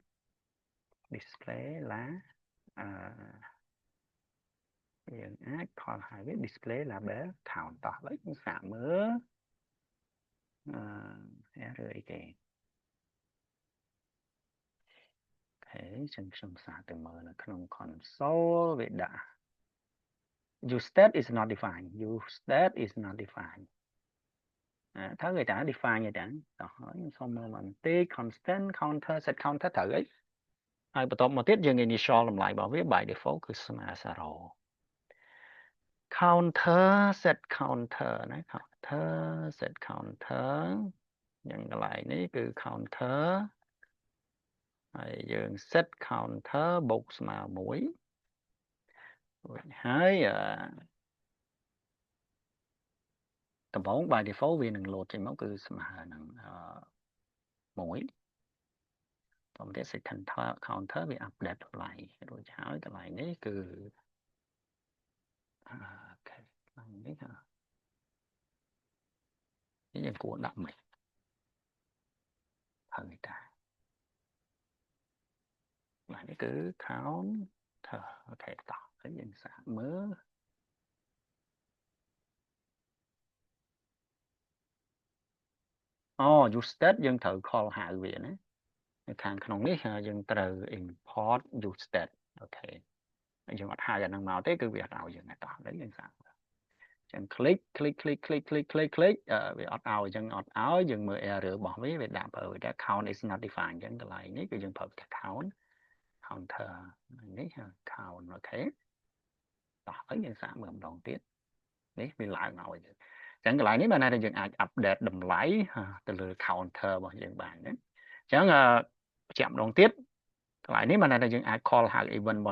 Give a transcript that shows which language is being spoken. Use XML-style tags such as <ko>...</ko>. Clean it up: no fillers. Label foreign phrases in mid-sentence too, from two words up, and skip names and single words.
<km>là យើងអាច call ហៅវា</km> <en>display label count</en> <km>តោះឡើយយើងសាកមើលឬអីគេខ្ញុំសាកទៅមើលនៅក្នុង console វាដាក់</km> <en>use state is not defined</en> <km>ថាគេតា define ទេតោះហើយខ្ញុំមើលបន្តិច</km> <en>constant counter set counter</en> <km>ត្រូវអីហើយបន្ទាប់មកទៀតយើង initial តម្លៃរបស់វា</km> <en>by default</en> <km>គឺស្មើ0</km> <en>counter set counter</en> <km>ណា</km> <en>counter set counter</en> <km>យ៉ាងកន្លែងនេះគឺ counter ហើយយើង</km> <en>set counter</en> <km>បូកស្មើ1រួចហើយ ដំបូង</km> <en>by default</en> <km>វានឹង load ចេញមកគឺស្មើនឹង1តោះទៀត</km> <en>set counter</en> <km>វា update តម្លៃរួចហើយកន្លែងនេះគឺនេះ យើងគួរដាក់មិនហើយតានេះគឺ counter អូខេតោះហើយយើងសាកមើល</km> <en>use state</en> <km>យើងត្រូវ call ហៅវាណានៅខាងក្នុងនេះយើងត្រូវ</km> <en>import use state</en> <km>អូខេយើងអត់ហៅអាហ្នឹងមកទេគឺវាអត់ឲ្យយើងទេតោះហើយយើងសាកចឹង click វាអត់ឲ្យចឹងអត់ឲ្យយើងមើល error របស់វាដាក់ប្រើថា</km> <en>count is not defined</en> <km>ចឹងកន្លែងនេះគឺយើងប្រើថា counter នេះ count អូខេតោះហើយយើងសាកមើលម្ដងទៀតនេះវាឡើង ឲ្យយើងចឹងកន្លែងនេះបានថាយើងអាច update តម្លៃទៅលើ counter របស់យើងបានណាចឹងបញ្ជាក់ម្ដងទៀតកន្លែងនេះបានថាយើងអាច call ហៅ event របស់</km>